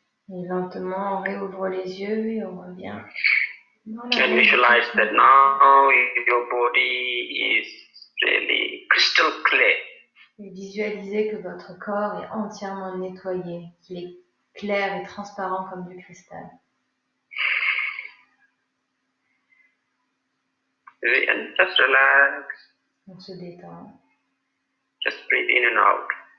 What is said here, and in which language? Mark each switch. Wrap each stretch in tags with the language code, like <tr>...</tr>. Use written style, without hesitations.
<fr>Et lentement, on réouvre les yeux et on revient dans la</fr> <en>And visualize that now your body is really crystal clear.</en> <fr>Et visualisez que votre corps est entièrement nettoyé, qu'il est clair et transparent comme du cristal.</fr> <en>And just relax.</en> <fr>On se détend.</fr> <en>Just breathe in and out.</en>